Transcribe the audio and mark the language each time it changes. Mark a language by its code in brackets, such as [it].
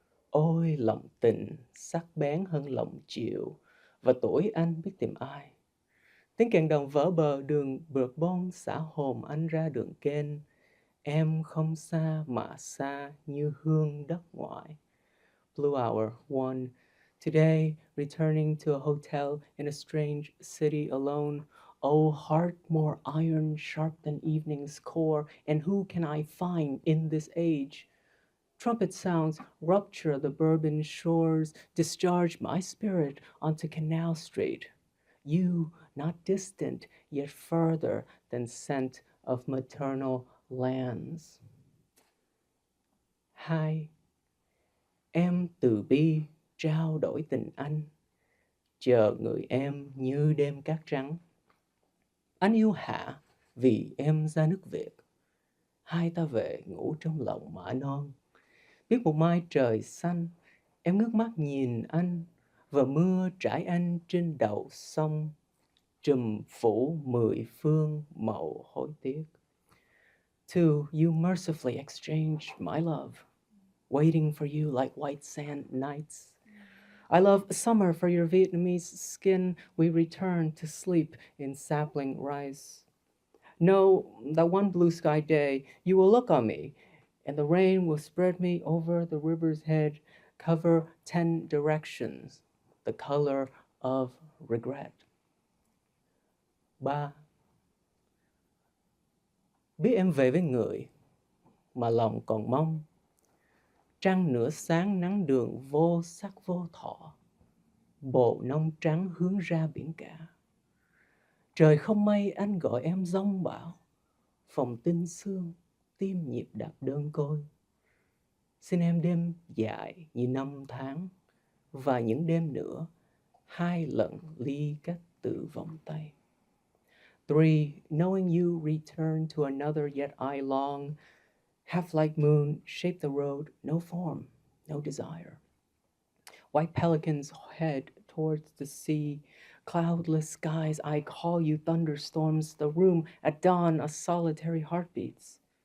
[vi] Ôi lòng tình sắc bén hơn lòng chiều, và tuổi anh biết tìm ai. Tiếng kèn đồng vỡ bờ đường bượt bon xả hồn anh ra đường kênh. Em không xa mà xa như hương đất ngoại. [en] Blue Hour 1. Today, returning to a hotel in a strange city alone. Oh, heart more iron sharp than evening's core, and who can I find in this age? Trumpet sounds rupture the Bourbon shores, discharge my spirit onto Canal Street. you not distant, yet further than scent of maternal lands. [vi] Hai, em từ bi trao đổi tình anh, chờ người em như đêm cát trắng. Anh yêu Hạ vì em ra nước Việt, hai ta về ngủ trong lòng mã non. Biết một mai trời xanh, em ngước mắt nhìn anh, và mưa trải anh trên đầu sông, trùm phủ 10 phương màu hối tiếc. [en] Two, you mercifully exchanged my love, waiting for you like white sand nights. I love summer for your Vietnamese skin. We return to sleep in sapling rice. Know that one blue sky day you will look on me, and the rain will spread me over the river's head, cover 10 directions, the color of regret. [vi] Ba, biết em về với người mà lòng còn mong, trăng nửa sáng nắng đường vô sắc vô thọ, bộ nông trắng hướng ra biển cả. Trời không mây anh gọi em giông bão, phòng tinh sương tim nhịp đập đơn côi. Xin em đêm dài như năm tháng, và những đêm nữa 2 lần ly cách từ vòng tay. [en] Three, knowing you return to another yet I long, half like moon shape the road, no form, no desire. White pelicans head towards the sea, cloudless skies, I call you thunderstorms, the room at dawn a solitary heartbeats.